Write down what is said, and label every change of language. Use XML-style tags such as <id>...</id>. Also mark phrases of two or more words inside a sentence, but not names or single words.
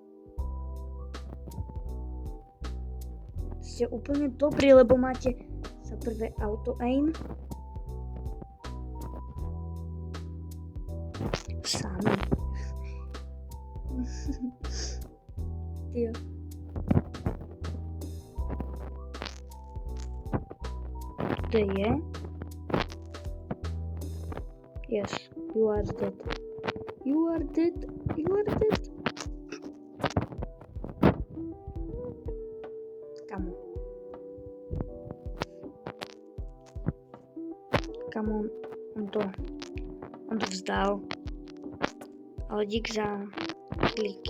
<sk>Ste úplne dobrí, lebo máte za prvé</sk> <en>auto aim.</en> <sk>Sami.</sk> <cs>Jo.</cs> <sk>To je?</sk> <en>Yes, you are dead. You are dead.</en> <cs>Kamo, on to vzdal. Ale dík za kliky.</cs>